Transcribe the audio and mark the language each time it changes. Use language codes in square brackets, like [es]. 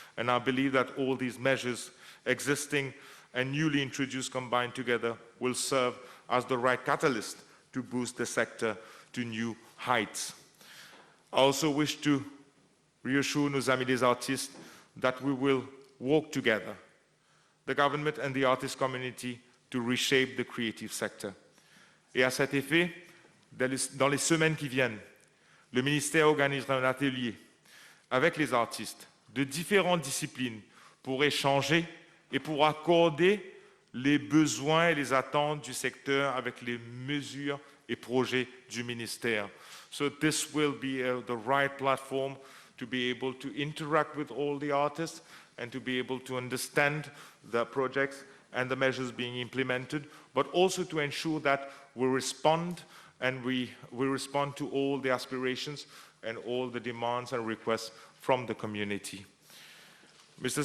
[en] And I believe that all these measures, existing and newly introduced combined together, will serve as the right catalyst to boost the sector to new heights. I also wish to reassure [fr] nos amis les artistes [en] that we will work together, the government and the artist community, to reshape the creative sector. [fr] Et à cet effet, dans les semaines qui viennent, le ministère organisera un atelier avec les artistes de différentes disciplines pour échanger et pour accorder les besoins et les attentes du secteur avec les mesures et projets du ministère. [en] So this will be the right platform to be able to interact with all the artists and to be able to understand the projects and the measures being implemented, but also to ensure that we respond and we respond to all the aspirations and all the demands and requests from the community. Mr.